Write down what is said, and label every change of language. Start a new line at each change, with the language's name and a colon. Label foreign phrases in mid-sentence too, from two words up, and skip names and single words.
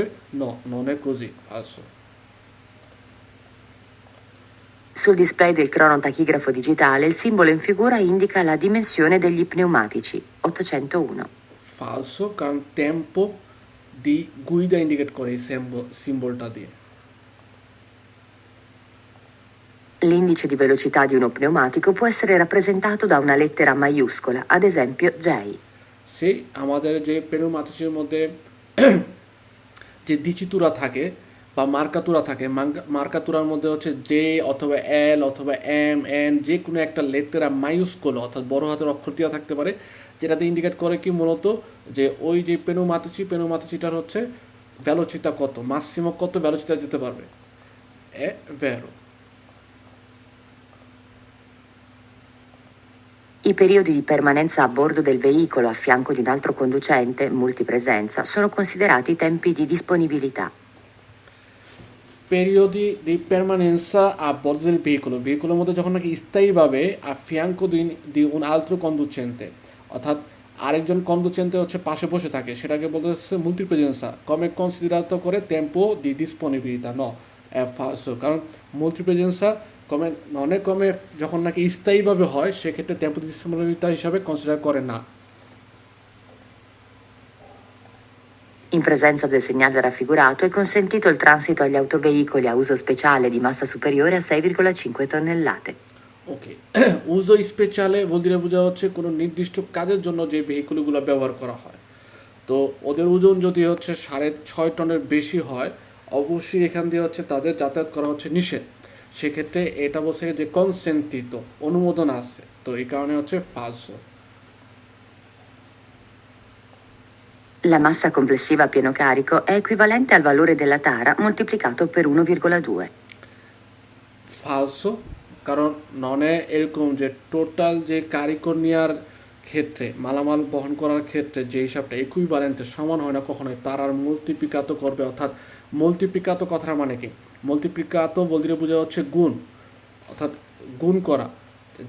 Italian: non è così, falso. Sul display del cronotachigrafo digitale il simbolo in figura indica la dimensione degli pneumatici, 801. Falso,
Bangla: কারণ
Italian: tempo di guida
Bangla: ইন্ডিকেট করে এই সিম্বলটা দিয়ে।
Italian: L'indice di velocità di uno pneumatico può essere rappresentato da una lettera maiuscola, ad esempio J.
Bangla: সেই আমাদের যে পেনুমাতিসের মধ্যে যে দিচিতুরা থাকে বা মার্কাতুরা থাকে, মার্কাতুরার মধ্যে হচ্ছে জে অথবা এল অথবা এম এন, যে কোনো একটা
Italian: lettera maiuscola
Bangla: অর্থাৎ বড় হাতের অক্ষর দেওয়া থাকতে পারে, যেটাতে ইন্ডিকেট করে কি মূলত যে ওই যে পেনুমাতিচিটার হচ্ছে ভ্যালোচিতা কত, মাসিমো কত ভ্যালোচিতা যেতে পারবে।
Italian: è vero. I periodi di permanenza a bordo del veicolo a fianco di un altro conducente, multipresenza, sono considerati tempi di disponibilità. Periodi di permanenza a bordo del veicolo,
Bangla: vehicolের মধ্যে যখন নাকি স্থায়ীভাবে
Italian: a fianco di un altro conducente,
Bangla: অর্থাৎ আরেকজন কন্ডুচেন্টে হচ্ছে পাশে বসে থাকে, সেটাকে বলতে হচ্ছে multipresenza,
Italian: come considerato
Bangla: করে tempo di disponibilità,
Italian: no, è falso,
Bangla: কারণ multipresenza কমে অনেক কমে যখন নাকি স্থায়ীভাবে হয়, সেক্ষেত্রে
Italian: tempo di disponibilità
Bangla: হিসাবে কনসিডার করে না।
Italian: In presenza del segnale raffigurato è consentito il transito agli autoveicoli a uso speciale di massa superiore a 6,5 tonnellate.
Bangla: ওকে,
Italian: uso speciale
Bangla: বলতে বোঝা হচ্ছে কোনো নির্দিষ্ট কাজের জন্য যে ভেহিকুলগুলো ব্যবহার করা হয়, তো ওদের ওজন যদি হচ্ছে 6.5 টনের বেশি হয়, অবশ্যই এখান দিয়ে হচ্ছে তাদের যাতায়াত করা হচ্ছে নিষেধ। সেক্ষেত্রে এটা বলছে যে কনসেন্টিত, অনুমোদন আছে, তো এই কারণে হচ্ছে ফালসো।
Italian: La massa complessiva a pieno carico è equivalente al valore della tara moltiplicato per 1,2.
Bangla: ফালসো, কারণ ননে এরকম যে টোটাল যে কারিগর নেওয়ার ক্ষেত্রে, মালামাল বহন করার ক্ষেত্রে যে হিসাবটা ইকুইভ্যালেন্টে সমান হয় না কখনোই, তার আর মাল্টিপ্লিকাতো করবে, অর্থাৎ মাল্টিপ্লিকাতো কথার মানে কি, মাল্টিপ্লিকাতো বলতে বোঝা হচ্ছে গুণ, অর্থাৎ গুণ করা, যে